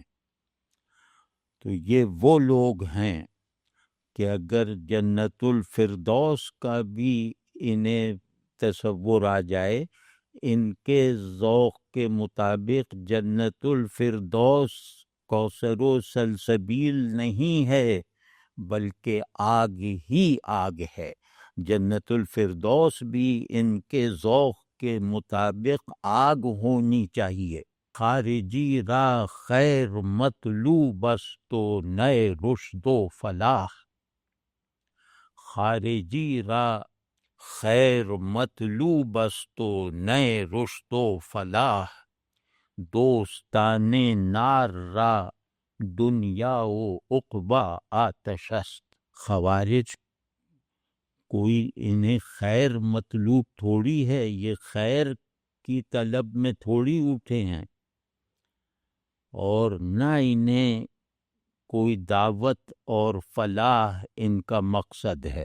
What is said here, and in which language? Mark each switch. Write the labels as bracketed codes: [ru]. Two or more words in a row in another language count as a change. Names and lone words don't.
[ur] تو یہ وہ لوگ ہیں کہ اگر جنت الفردوس کا بھی انہیں تصور آ جائے، ان کے ذوق کے مطابق جنت الفردوس کوثر و سلسبیل نہیں ہے، بلکہ آگ ہی آگ ہے۔ جنت الفردوس بھی ان کے ذوق کے مطابق آگ ہونی چاہیے۔ [fa] خارجی را خیر مطلوب است و نئے رشد و فلاح، خارجی را خیر مطلوب است و نئے رشد و فلاح، دوستان نار را دنیا و عقبا آتش است۔ [ur] خوارج کوئی انہیں خیر مطلوب تھوڑی ہے، یہ خیر کی طلب میں تھوڑی اٹھے ہیں، اور نہ انہیں کوئی دعوت اور فلاح ان کا مقصد ہے۔